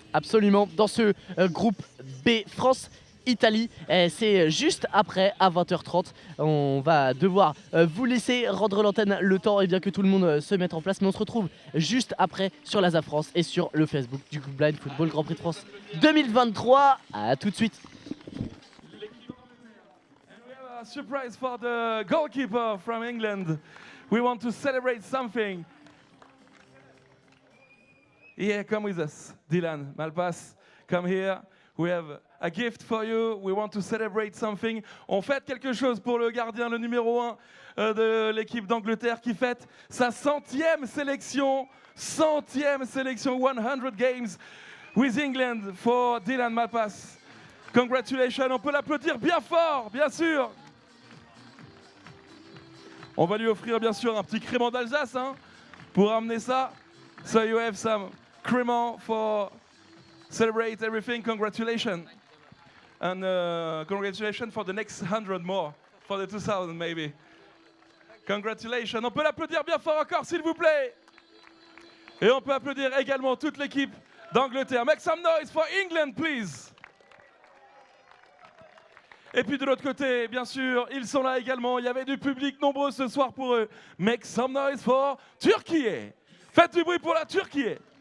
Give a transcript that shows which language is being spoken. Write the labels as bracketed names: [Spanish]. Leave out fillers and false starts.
[French] Absolument, dans ce groupe B, France-Italie, c'est juste après à 20h30. On va devoir vous laisser rendre l'antenne le temps et bien que tout le monde se mette en place, mais on se retrouve juste après sur l'Asa France et sur le Facebook du Blind Football Grand Prix de France 2023. À tout de suite. [English] Surprise for the goalkeeper from England. We want to celebrate something. Yeah, come with us. Dylan Malpass, come here. We have a gift for you. We want to celebrate something. [French] On fête quelque chose pour le gardien, le numéro 1 de l'équipe d'Angleterre qui fête sa 100e sélection. 100e sélection, [English] 100 games with England for Dylan Malpass. [French] Congratulations, on peut l'applaudir bien fort, bien sûr. On va lui offrir bien sûr un petit crément d'Alsace hein, pour amener ça. [English] So you have some crément for celebrate everything. Congratulations. And congratulations for the next 100 more. For the 2000 maybe. Congratulations. [French] On peut l'applaudir bien fort encore s'il vous plaît. Et on peut applaudir également toute l'équipe d'Angleterre. [English] Make some noise for England please. [French] Et puis de l'autre côté, bien sûr, ils sont là également. Il y avait du public nombreux ce soir pour eux. [English] Make some noise for Turquie. [French] Faites du bruit pour la Turquie.